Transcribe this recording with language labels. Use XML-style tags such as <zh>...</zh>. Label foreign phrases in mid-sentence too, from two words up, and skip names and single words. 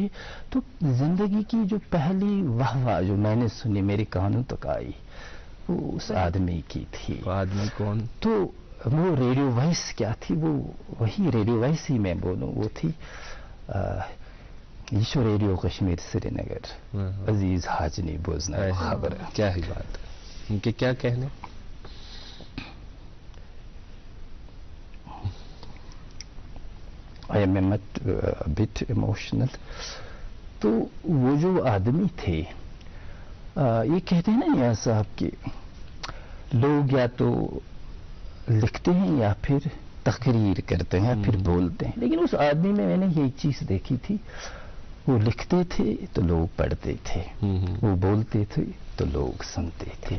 <ur>تو زندگی کی جو پہلی واہ جو میں نے سنی میری کانوں تک آئی, وہ اس آدمی کی تھی. آدمی کون؟ تو وہ</ur> <en>radio voice</en> <ur>کیا تھی, وہ وہی</ur> <en>radio voice</en> <ur>ہی میں بولوں, وہ تھی ایشو ریڈیو کشمیر سری نگر, عزیز حاجنی بوزنا خبر. کیا ہی بات ہے, ان کے کیا کہنے.</ur> <en>I am a bit emotional.</en> <ur>تو وہ جو آدمی تھے, یہ کہتے ہیں نا یا صاحب کہ لوگ یا تو لکھتے ہیں یا پھر تقریر کرتے ہیں یا پھر بولتے ہیں, لیکن اس آدمی میں نے یہ چیز دیکھی تھی, وہ لکھتے تھے تو لوگ پڑھتے تھے, وہ بولتے تھے تو لوگ سنتے تھے.</ur>